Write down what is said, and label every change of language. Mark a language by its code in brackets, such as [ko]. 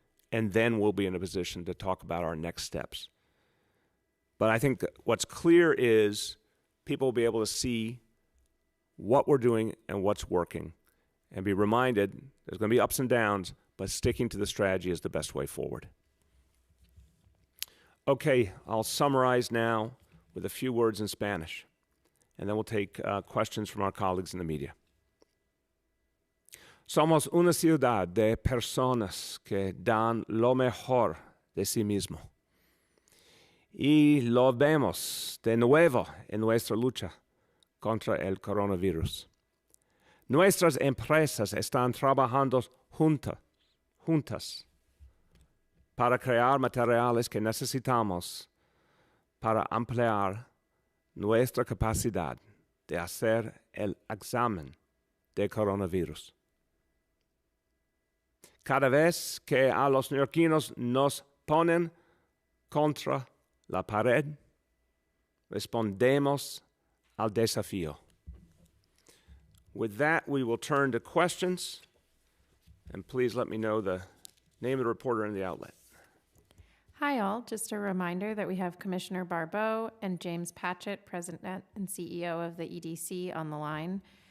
[en] And then we'll be in a position to talk about our next steps. But I think what's clear is people will be able to see what we're doing and what's working and be reminded there's going to be ups and downs, but sticking to the strategy is the best way forward. Okay, I'll summarize now with a few words in Spanish, and then we'll take questions from our colleagues in the media. [es] Somos una ciudad de personas que dan lo mejor de sí mismo. Y lo vemos de nuevo en nuestra lucha contra el coronavirus. Nuestras empresas están trabajando juntas para crear materiales que necesitamos para ampliar nuestra capacidad de hacer el examen de coronavirus. Cada vez que a los neoyorquinos nos ponen contra la pared, respondemos al desafío. [en] With that, we will turn to questions. And please let me know the name of the reporter and the outlet. Hi, all. Just a reminder that we have Commissioner Barbeau and James Patchett, President and CEO of the EDC, on the line.